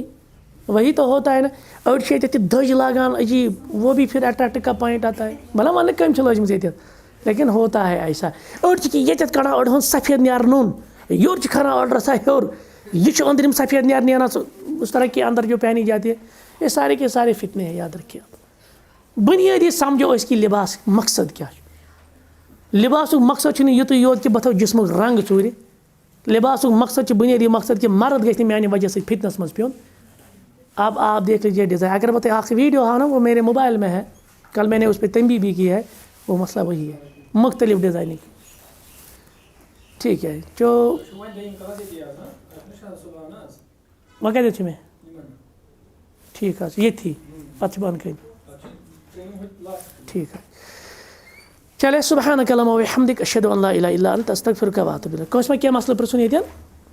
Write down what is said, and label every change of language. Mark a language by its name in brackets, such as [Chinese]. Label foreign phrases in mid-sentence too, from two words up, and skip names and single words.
[Urdu] وہی تو ہوتا ہے نا. [Kashmiri] أڑۍ چھِ ییٚتٮ۪تھ تہِ دٔج لاگان عجیٖب, [Urdu] وہ بھی پھر اٹریکٹ کا پویِنٹ آتا ہے. [Kashmiri] بھلا وننہٕ کٔمۍ چھِ لٲجمٕژ ییٚتٮ۪تھ, [Urdu] لیکن ہوتا ہے ایسا. [Kashmiri] أڑۍ چھِ ییٚتٮ۪تھ کڑان أڑۍ ہُنٛد سفید نیرٕ نوٚن, یورٕ چھِ کھران أڑۍ رژھا ہیوٚر, یہ چھُ أنٛدرِم سفید نیرٕ نیران [Urdu] اس طرح کے اندر جو پہنی جاتی ہے. یہ سارے کے سارے فتنے ہیں, یاد رکھیے آپ. بنیادی سمجھو اس کی لباس مقصد کیا ہے. [Kashmiri] لباسُک مقصد چھُنہٕ یُتُے یوت کہ بہٕ تھاوٕ جسمُک رنٛگ ژوٗرِ. لباسُک مقصد چھُ بنیادی مقصد کہ مرد گژھِ نہٕ میانہِ وجہ سۭتۍ فتنس منٛز پیوٚن. [Urdu] اب آپ دیکھ لیجیے ڈیزائن. اگر میں آپ ویڈیو ہاں نا, وہ میرے موبائل میں ہے, کل میں نے اس پہ تنبیہ بھی کی ہے. وہ مسئلہ وہی ہے, مختلف ڈیزائننگ. ٹھیک ہے جو وہ کہتے تھے میں ٹھیک ہے یہ تھی پتہ بند کر. ٹھیک ہے چلے. [Arabic] سبحانک اللہم وبحمدک اشہد ان لا الہ الا انت استغفرک واتوب الیک. [Kashmiri] کٲنٛسہِ ما کینٛہہ مسلہٕ پرژھُن ییٚتٮ۪ن؟